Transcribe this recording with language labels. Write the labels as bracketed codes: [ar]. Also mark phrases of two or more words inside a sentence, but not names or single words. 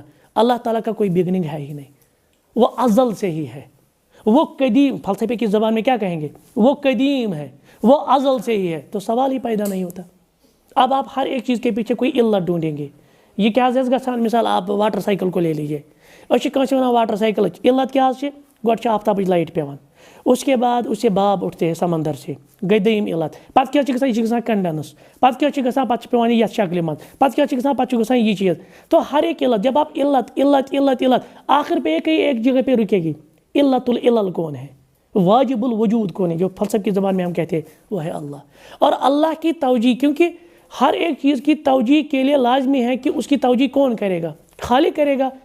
[ur] اللہ تعالیٰ کا کوئی بگننگ ہے ہی نہیں, وہ ازل سے ہی ہے, وہ قدیم, فلسفے کی زبان میں کیا کہیں گے, وہ قدیم ہے, وہ ازل سے ہی ہے. تو سوال ہی پیدا نہیں ہوتا. اب آپ ہر ایک چیز کے پیچھے کوئی علت ڈھونڈیں گے. [ks] یہ کیا گژھان, [ur] مثال آپ واٹر سائیکل کو لے لیجیے, [ks] کانسے ونان واٹر سائیکل علت کیا گۄڈٕ چھِ آفتابٕچ لائٹ پیوان, [ur] اس کے بعد اس سے باب اٹھتے ہیں سمندر سے, [ks] گئی دوٚیِم علت, پتہٕ کیٛاہ چھِ گژھان, یہِ چھِ گژھان کنڈنس, پتہٕ کیٛاہ چھِ گژھان, پتہٕ چھِ پیوان یتھ شکلہِ منٛز, پتہٕ کیٛاہ چھِ گژھان, پتہٕ چھُ گژھان یہ چیز. [ur] تو ہر ایک علت, جب آپ علت علت علت علت آخر پہ کہیں ایک جگہ پہ رکے گی. علت العلل کون ہے, واجب الوجود کون ہے, جو فلسفے کی زبان میں ہم کہتے ہیں وہ ہے اللہ. اور اللہ کی توجیہ, کیونکہ ہر ایک چیز کی توجیہ کے لیے لازمی ہے کہ اس کی توجیہ کون کرے گا, خالق کرے گا.